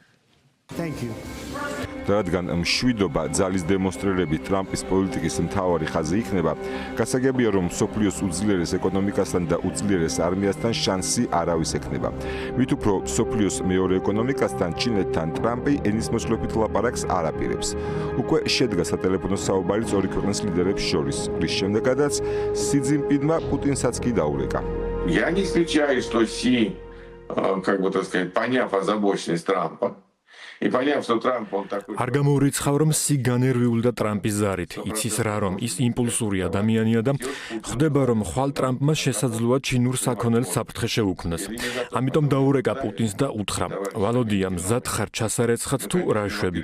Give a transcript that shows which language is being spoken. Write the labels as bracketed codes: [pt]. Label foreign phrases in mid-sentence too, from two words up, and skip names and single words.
[ka] რადგან მშვიდობა ძალის დემონსტრირებით ტრამპის პოლიტიკის მთავარი ხაზი იქნება, გასაგებია, რომ მსოფლიოს უძლიერეს ეკონომიკასთან და უძლიერეს არმიასთან შანსი არავის ექნება. მით უფრო მსოფლიოს მეორე ეკონომიკასთან, ჩინეთთან ტრამპი ენისმოწყლობით ლაპარაკს არ აპირებს. უკვე შედგა სატელეფონო საუბარიც ორი ქვეყნის ლიდერებს შორის, რის შემდეგაც სი ძინპინმა პუტინსაც კი დაურეკა. [ru] Я не исключаю, что Си, как бы так сказать, поняв озабоченность Трампа, [ka] არ გამოურიცხავ, რომ სი განერვიულდა ტრამპის ზარით, იცის რა, რომ ის იმპულსური ადამიანია და ხვდება, რომ ხვალ ტრამპმა შესაძლოა ჩინურ საქონელს საფრთხე შეუქმნას. ამიტომ დაურეკა პუტინს და უთხრა: "ვალოდია, მზად ხარ ჩასარეცხად თუ რა შვები?